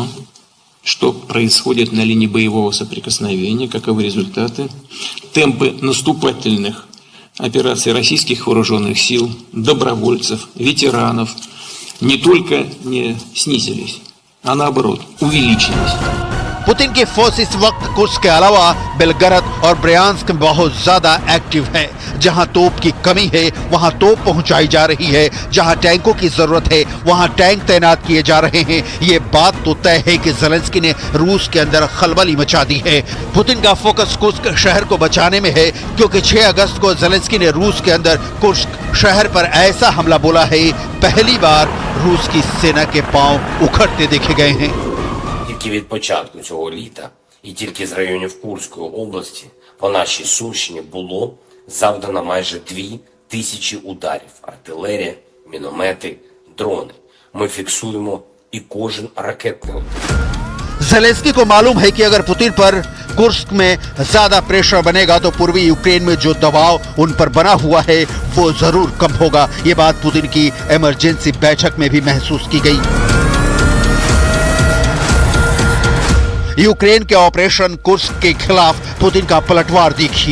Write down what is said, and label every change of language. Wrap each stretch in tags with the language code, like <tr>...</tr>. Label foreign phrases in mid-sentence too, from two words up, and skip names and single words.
<ru>Что происходит на линии боевого соприкосновения? Каковы результаты? Темпы наступательных операций российских вооруженных сил, добровольцев, ветеранов не только не снизились, а наоборот увеличились.</ru> <hi>पुतिन की फोर्स इस वक्त कुर्स्क के अलावा बेलगरद और ब्रयांस्क में बहुत ज्यादा एक्टिव है। जहां तोप की कमी है वहां तोप पहुंचाई जा रही है, जहां टैंकों की जरूरत है वहां टैंक तैनात किए जा रहे हैं। ये बात तो तय है कि ज़ेलेंस्की ने रूस के अंदर खलबली मचा दी है। पुतिन का फोकस कुर्स्क शहर को बचाने में है, क्योंकि 6 अगस्त को ज़ेलेंस्की ने रूस के अंदर कुर्स्क शहर पर ऐसा हमला बोला है, पहली बार रूस की सेना के पांव उखड़ते देखे गए हैं।</hi> <uk>Тільки від початку цього літа і тільки з районів Курської області по нашій Сумщині було завдано майже 2000 ударів. Артилерія, міномети, дрони. Ми фіксуємо і кожен ракетний удар.</uk> <hi>ज़ेलेंस्की को मालूम है कि अगर पुतिन पर कुर्स्क में ज्यादा प्रेशर बनेगा तो पूर्वी यूक्रेन में जो दबाव उन पर बना हुआ है वो जरूर कम होगा। ये बात पुतिन की इमरजेंसी बैठक में भी महसूस की गई। यूक्रेन के ऑपरेशन कुर्स्क के खिलाफ पुतिन का पलटवार देखिए।</hi>